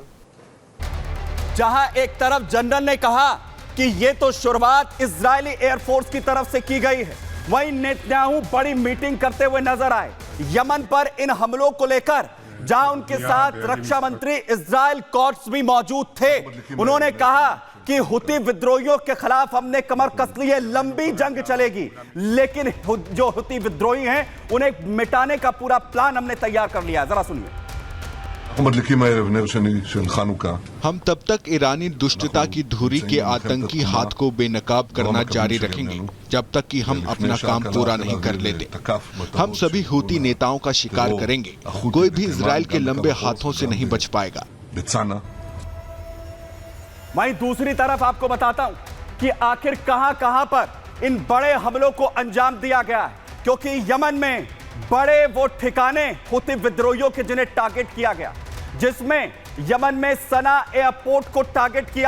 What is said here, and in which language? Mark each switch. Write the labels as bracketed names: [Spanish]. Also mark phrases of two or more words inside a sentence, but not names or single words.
[Hindi] जहां एक तरफ जनरल ने कहा कि ये तो शुरुआत इजरायली एयरफोर्स की तरफ से की गई है, वहीं नेतन्याहू बड़ी मीटिंग करते हुए नजर आए यमन पर इन हमलों को लेकर, जहां उनके साथ रक्षा मंत्री इजराइल कॉट्स भी मौजूद थे। उन्होंने कहा कि हुती विद्रोहियों के खिलाफ हमने कमर कस ली है, लंबी जंग चलेगी, लेकिन जो हुती विद्रोही हैं उन्हें मिटाने का पूरा प्लान हमने तैयार कर लिया है। जरा सुनिए। [Hebrew] אנחנו מדליקים הערב נר שני של חנוכה. [Hindi] हम तब तक ईरानी दुष्टता की धुरी के आतंकी हाथ को बेनकाब करना जारी रखेंगे जब तक कि हम अपना काम पूरा नहीं कर लेते। हम सभी हूती नेताओं का शिकार करेंगे, कोई भी इजराइल के लंबे हाथों से नहीं बच पाएगा। बचाना। वहीं दूसरी तरफ आपको बताता हूं कि आखिर कहां पर इन बड़े हमलों को अंजाम दिया गया है, क्योंकि यमन में बड़े वो ठिकाने हुती विद्रोहियों के जिन्हें टारगेट किया गया, जिसमें यमन में सना एयरपोर्ट को टारगेट किया।